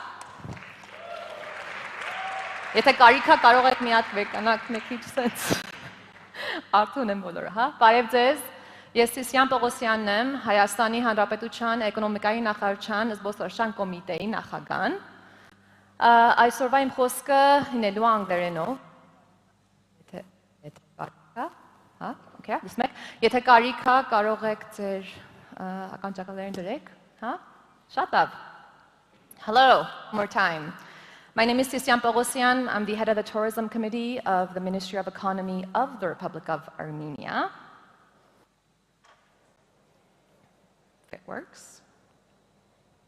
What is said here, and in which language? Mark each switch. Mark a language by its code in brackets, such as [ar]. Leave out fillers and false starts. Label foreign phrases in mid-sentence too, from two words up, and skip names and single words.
[hy] Եթե կարիք է, կարող եք մի հատ վեկանաք մի քիչ սենց։ Արթուն եմ բոլորը, հա։ Բարև ձեզ։ Ես Սիսիան Պողոսյանն եմ, Հայաստանի Հանրապետության էկոնոմիկայի նախարարության զբոսաշրջության կոմիտեի նախագահն։ Այսօրվա իմ խոսքը հինելու անգլերենով։ Եթե կարիք է, կարող եք ձեր ականջակալներն դրեք, հա։ Շատ լավ։ [en] Hello, one more time. My name is Sisyan Pogosyan. I'm the head of the Tourism Committee of the Ministry of Economy of the Republic of Armenia. If it works.